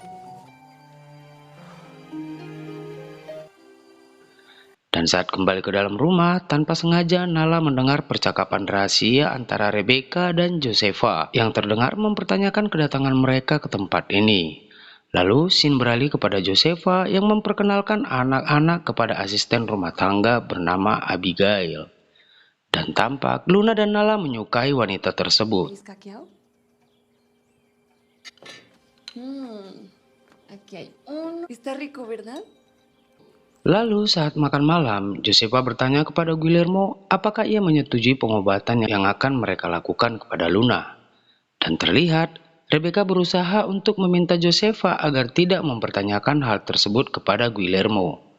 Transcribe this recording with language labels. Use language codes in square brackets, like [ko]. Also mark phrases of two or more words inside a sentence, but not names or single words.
[id] Dan saat kembali ke dalam rumah, tanpa sengaja Nala mendengar percakapan rahasia antara Rebecca dan Josefa yang terdengar mempertanyakan kedatangan mereka ke tempat ini. Lalu scene beralih kepada Josefa yang memperkenalkan anak-anak kepada asisten rumah tangga bernama Abigail. Dan tampak Luna dan Nala menyukai wanita tersebut. [es] ¿Es cacao? Aquí hay uno. Está rico, ¿verdad? [id] Lalu saat makan malam, Josefa bertanya kepada Guillermo apakah ia menyetujui pengobatan yang akan mereka lakukan kepada Luna. Dan terlihat Rebecca berusaha untuk meminta Josefa agar tidak mempertanyakan hal tersebut kepada Guillermo.